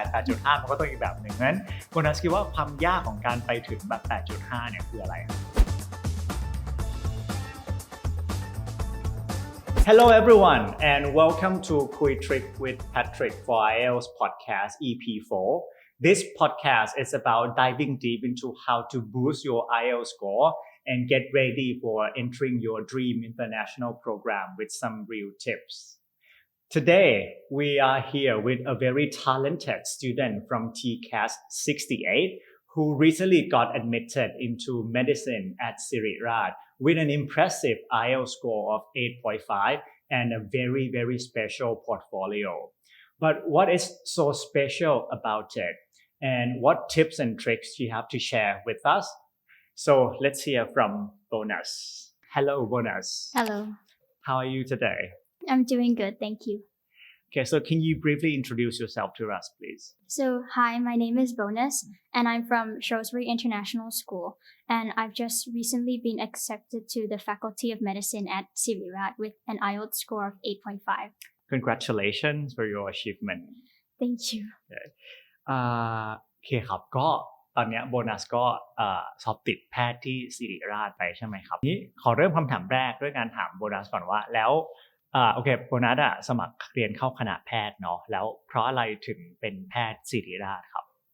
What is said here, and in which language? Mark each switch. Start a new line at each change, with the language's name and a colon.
Thai: 8.5 มันก็ต้องอีกแบบหนึ่งงั้นโบนัสคิดว่าความยากของการไปถึงแบบ 8.5 เนี่ยคืออะไรครับ
English: Hello everyone and welcome to Quick with Patrick for IELTS Podcast Ep.4.This podcast is about diving deep into how to boost your IELTS score and get ready for entering your dream international program with some real tips. Today, we are here with a very talented student from TCAS 68 who recently got admitted into medicine at Siriraj with an impressive IELTS score of 8.5 and a very, very special portfolio. But what is so special about it?And what tips and tricks you have to share with us? So let's hear from Bonus. Hello, Bonus. Hello. How are you today? I'm doing good, thank you. Okay, so can you briefly introduce yourself to us, please? So, hi, my name is Bonus, and I'm from Shrewsbury International School, and I've just recently been accepted to the Faculty of Medicine at Siriraj with an IELTS score of 8.5. Congratulations for your achievement. Thank you. Okay.
Thai: โอเคครับก็ตอนนี้โบนัสก็สอบติดแพทย์ที่ศิริราชไปใช่ไหมครับนี้ขอเริ่มคำถามแรกด้วยการถามโบนัสก่อนว่าแล้วโอเคโบนัสสมัครเรียนเข้าคณะแพทย์เนาะแล้วเพราะอะไรถึงเป็นแพทย์ศิริราชครับ